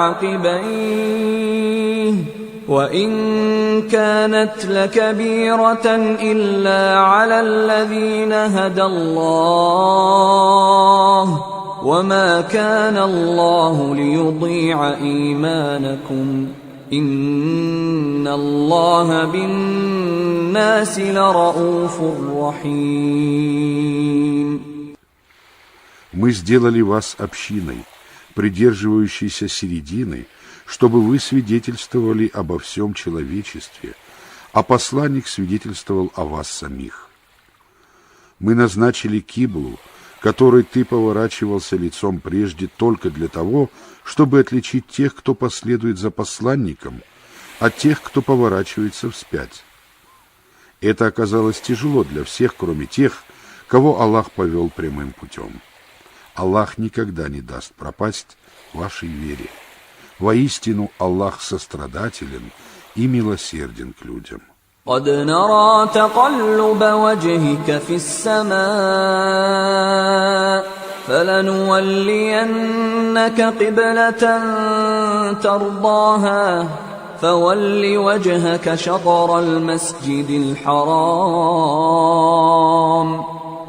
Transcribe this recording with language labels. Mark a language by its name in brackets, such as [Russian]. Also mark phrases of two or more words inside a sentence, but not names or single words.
[Arabic] عقبيه وإن كانت لكبيرة إلا على الذين هدى الله وما كان الله ليضيع إيمانكم إن الله بالناس لرؤوف رحيم. [Russian] Мы сделали вас общиной, придерживающейся середины, чтобы вы свидетельствовали обо всем человечестве, а посланник свидетельствовал о вас самих. Мы назначили киблу, которой ты поворачивался лицом прежде только для того, чтобы отличить тех, кто последует за посланником, от тех, кто поворачивается вспять. Это оказалось тяжело для всех, кроме тех, кого Аллах повел прямым путем. Аллах никогда не даст пропасть вашей вере. Воистину, Аллах сострадателен и милосерден к людям. [Arabic] قد نرى تقلب وجهك في السماء فلنولينك قبلة ترضاها فول وجهك شطر المسجد الحرام